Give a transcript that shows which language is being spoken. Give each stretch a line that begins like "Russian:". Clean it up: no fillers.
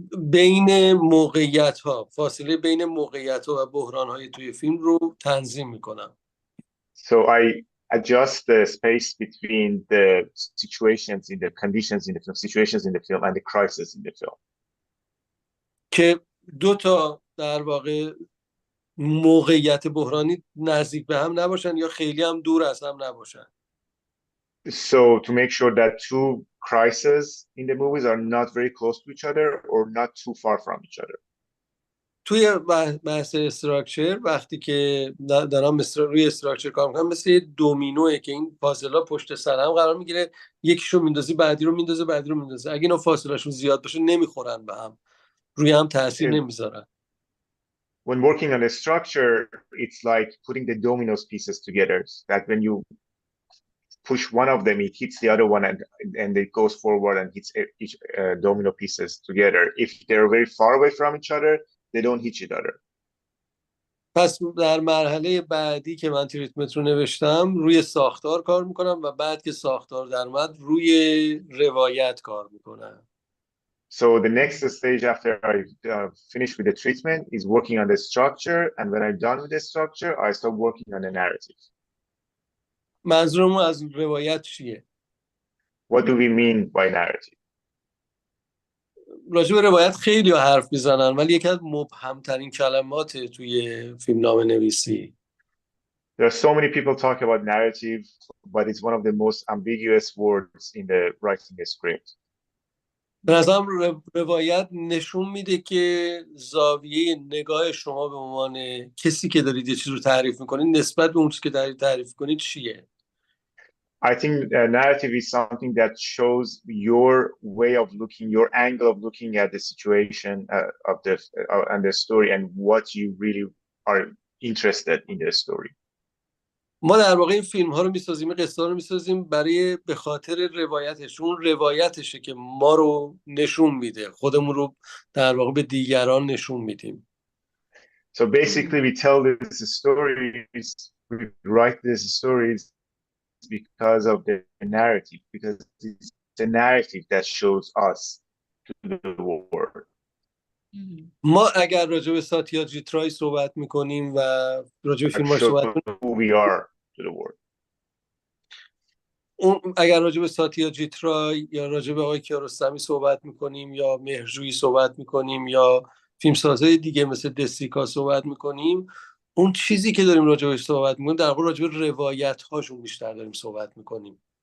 Persian: بین موقعیت ها، فاصله بین موقعیت ها و بحران های توی فیلم رو تنظیم میکنم.
English: So I adjust the space between the situations in the conditions in the film, situations in the film and the crisis in the film.
Persian: که دو تا در واقع موقعیت بحرانی نزدیک به هم نباشن یا خیلی هم دور از هم نباشن.
English: So to make sure that two crises in the movies are not very close to each other or not too far from each other.
Persian: توی بحث استراکچر وقتی که دارم روی استراکچر کار میکنم، مثل یه دومینوه که این پازل‌ها پشت سر هم قرار میگیره، یکیشو میندازی بعدی رو میندازه بعدی رو میندازه. اگه اینا فاصلهشون زیاد باشه نمیخورن به هم، روی هم تاثیر نمیذارن.
English: When working on a structure, it's like putting the dominoes pieces together, that when you push one of them, it hits the other one and it goes forward and hits each domino pieces together. If they're very far away from each other, they don't hit each other.
Persian: پس در مرحله بعدی که من تریتمنت رو نوشتم، روی ساختار کار میکنم و بعد که ساختار در اومد روی روایت کار میکنم.
English: So the next stage after I finish with the treatment is working on the structure, and when I'm done with the structure, I start working on the narrative.
Persian: منظورمون از روایت چیه؟
English: What do we mean by narrative?
Persian: راجع به روایت خیلی حرف میزنن، ولی یکی از مبهمترین کلمات توی فیلمنامه نویسی.
English: There are so many people talk about narrative, but it's one of the most ambiguous words in the writing a script.
Persian: به نظرم روایت نشون میده که زاویه نگاه شما به عنوان کسی که دارید یه چیز رو تعریف میکنید نسبت به اون چیزی که دارید تعریف کنید چیه؟
English: I think narrative is something that shows your way of looking, your angle of looking at the situation of and the story, and what you really are interested in the story.
Persian: ما در واقع این فیلم ها رو میسازیم، قصه ها رو میسازیم برای به خاطر روایتش. اون روایتشه که ما رو نشون میده، خودمون رو در واقع به دیگران نشون میدیم.
English: So basically we tell these stories, we write these stories because of the narrative, because it's the narrative that shows us to the world.
Persian: ما اگر راجع به ساتیاجیترای صحبت میکنیم و راجع به
English: That
Persian: فیلم‌هاش
English: shows
Persian: صحبت میکنیم،
English: who we are to the world.
Persian: اگر راجع به ساتیاجیترای یا راجع به آقای کیارستمی صحبت میکنیم یا مهرجویی صحبت میکنیم یا فیلمسازهای دیگه مثل دسیکا صحبت میکنیم، اون چیزی که داریم راجع بهش صحبت میکنیم در واقع راجع به روایت هاشون بیشتر داریم صحبت میکنیم.